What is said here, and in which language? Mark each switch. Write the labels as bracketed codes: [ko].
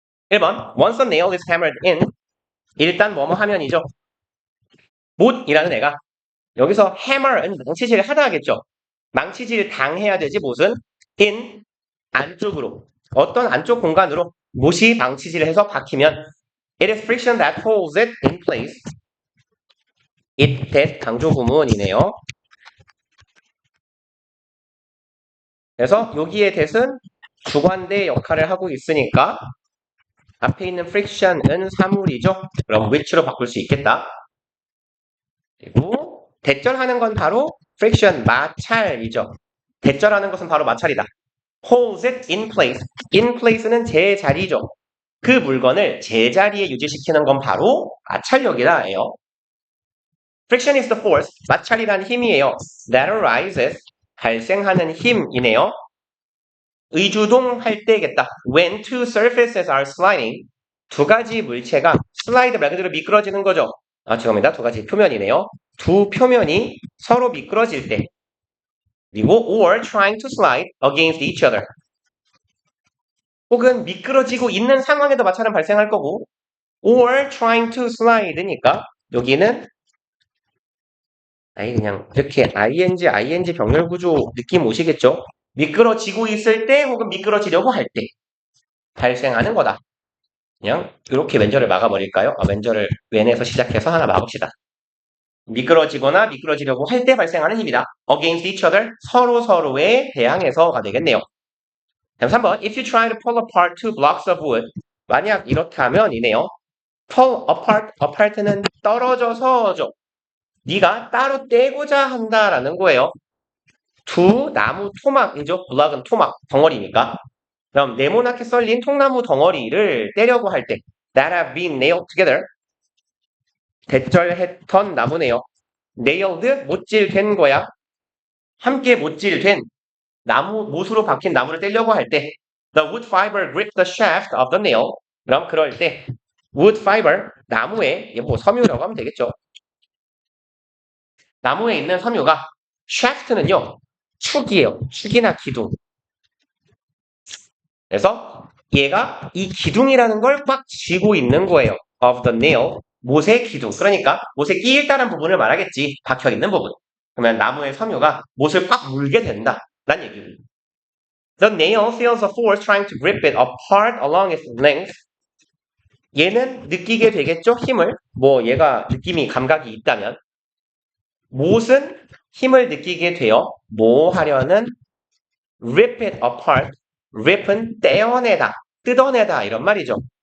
[en] 1번 Once a nail is hammered in [ko] 일단 뭐뭐 하면이죠. 못이라는 애가 여기서 hammer은 망치질 하다 하겠죠. 망치질 당해야 되지 못은 in 안쪽으로 어떤 안쪽 공간으로 못이 망치질을 해서 박히면 [en] it is friction that holds it in place. [ko] it that 강조 구문이네요. 그래서 여기에 that은 주관대 역할을 하고 있으니까 앞에 있는 friction은 사물이죠. 그럼 which로 바꿀 수 있겠다. 그리고 대절하는 건 바로 friction, 마찰이죠. 대절하는 것은 바로 마찰이다. [en] holds it in place. [ko] in place는 제자리죠. 그 물건을 제자리에 유지시키는 건 바로 마찰력이다예요. [en] friction is the force. [ko] 마찰이란 힘이에요. [en] that arises. [ko] 발생하는 힘이네요. 의주동할 때겠다. [en] When two surfaces are sliding. [ko] 두 가지 물체가 슬라이드 말 그대로 미끄러지는 거죠. 죄송합니다. 두 가지 표면이네요. 두 표면이 서로 미끄러질 때. [en] 그리고 or trying to slide against each other. [ko] 혹은 미끄러지고 있는 상황에도 마찰은 발생할 거고 [en] or trying to slide [ko] 니까 여기는 그냥 이렇게 ing 병렬 구조 느낌 오시겠죠? 미끄러지고 있을 때 혹은 미끄러지려고 할 때 발생하는 거다. 그냥 이렇게 왼절을 막아버릴까요? 왼절을 왼에서 시작해서 하나 막읍시다. 미끄러지거나 미끄러지려고 할 때 발생하는 힘이다. against each other, 서로에 대항해서가 되겠네요. [en] 다음 3번, if you try to pull apart two blocks of wood, [ko] 만약 이렇다면 이네요. pull apart는 떨어져서죠. 네가 따로 떼고자 한다라는 거예요. 두 나무 토막이죠. 블락은 토막, 덩어리니까. 그럼 네모나게 썰린 통나무 덩어리를 떼려고 할 때 [en] that have been nailed together [ko] 대절했던 나무네요. nailed 못질된 거야. 함께 못질된 나무 못으로 박힌 나무를 떼려고 할 때 [en] the wood fiber grip the shaft of the nail. [ko] 그럼 그럴 때 wood fiber 나무에 뭐 섬유라고 하면 되겠죠. 나무에 있는 섬유가 shaft는요 축이에요. 축이나 기둥. 그래서 얘가 이 기둥이라는 걸 꽉 쥐고 있는 거예요. of the nail. 못의 기둥. 그러니까 못에 끼일다는 부분을 말하겠지. 박혀있는 부분. 그러면 나무의 섬유가 못을 꽉 물게 된다. 란 얘기예요. [en] The nail feels a force trying to grip it apart along its length. [ko] 얘는 느끼게 되겠죠? 힘을. 뭐 얘가 느낌이 감각이 있다면. 못은 힘을 느끼게 되어 뭐 하려는 rip it apart. rip은 떼어내다, 뜯어내다 이런 말이죠.